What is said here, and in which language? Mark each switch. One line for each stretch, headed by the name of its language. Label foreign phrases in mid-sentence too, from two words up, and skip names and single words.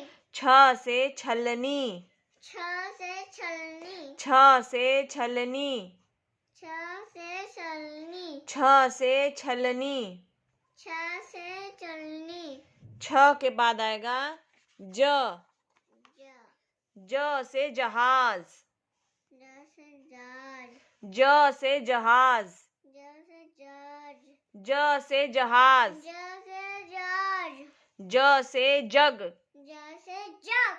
Hindi: छ से छलनी। छ से छलनी। छ से छलनी। छ से छलनी, छ से छलनी। छ से चलनी, छ के बाद आएगा ज। ज, ज से जहाज। ज से जहाज, ज से जहाज। ज से जहाज, ज से जहाज। ज से जहाज, ज से जग। ज से जग,